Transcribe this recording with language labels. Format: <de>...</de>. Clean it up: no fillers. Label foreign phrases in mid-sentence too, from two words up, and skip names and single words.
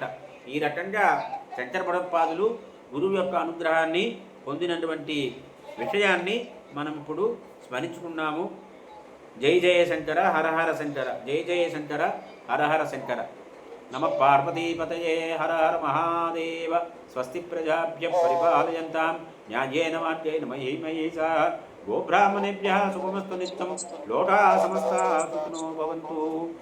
<te>ఈ రకంగా శంకర భగవత్పాదులు గురువు యొక్క అనుగ్రహాన్ని పొందినటువంటి విషయాన్ని మనం ఇప్పుడు స్మరించుకున్నాము.</te> <sa>జై జయ శంకర హర హర శంకర, జై జయ శంకర హర హర శంకర. నమ పార్వతీపతయే హర హర మహాదేవ. స్వస్తి ప్రజాభ్య పరిపాలయంతాం న్యాయేన మార్గేణ మహీమహీషా. గోబ్రాహ్మణేభ్యः శుభమస్తు నిత్యం. లోకా సమస్తా సుఖినో భవంతు.</sa>